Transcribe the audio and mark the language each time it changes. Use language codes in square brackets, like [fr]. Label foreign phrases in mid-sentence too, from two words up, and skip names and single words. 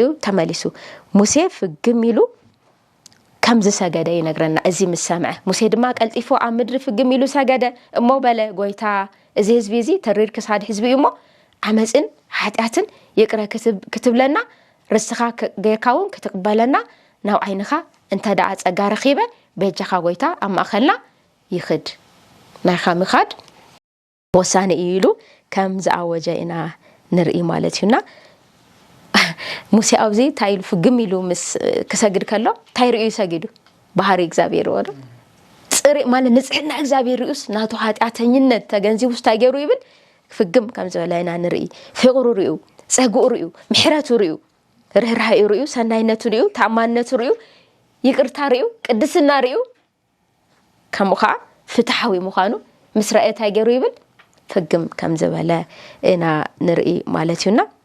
[ti] ተመልሱ ሙሴ ፍግም ኢሉ ከም ዝሰገደ ይነግረና እዚ ምሰምዐ ሙሴ ድማ ቀልጢፎ ኣብ ምድሪ ፍግም ኢሉ ሰገደ እሞ በለ ጎይታ እዚ ህዝቢ እዚ ተሪር ክሳድ ህዝቢ እሞ ዓመፅን ኃጢአትን ይቅረ ክትብለና ርስኻ ገይርካውን ክትቅበለና ናብ ዓይንኻ እንተዳ ጸጋ ረኺበ በጀኻ ጎይታ ኣብ ማእኸልና ይኽድ ናይኻ ምኻድ ወሳነ ኢሉ ከም ዝኣወጀ ኢና ንርኢ ማለት እዩና ሙሴ ኣብዚ ታይሉ ፍግም ኢሉ ምስ ክሰግድ ከሎ ታይርኡ ይሰግዱ ባህሪ እግዚአብሔር ወደ ጽሪ ማለት ንጽሕና እግዚአብሔር ርኡስ ናቱ ኃጢአተኝነት ተገንዚቡ ስታገሩ ይብል ፍግም ከም ዝበላይና ንርኢ ፍቅሩ ርኡ ጸጉኡ ርኡ ምሕረቱ ርኡ ርህራሄ ርኡ ሰናይነቱ ርኡ ታማነቱ ርኡ ይቅርታ ርኡ ቅድስና ርኡ ከምኻ ፍትሐዊ ምዃኑ ምስ ረአታ ገይሩ ይብል ፍግም ከም ዝበለ ኢና ንርኢ ማለት እዩና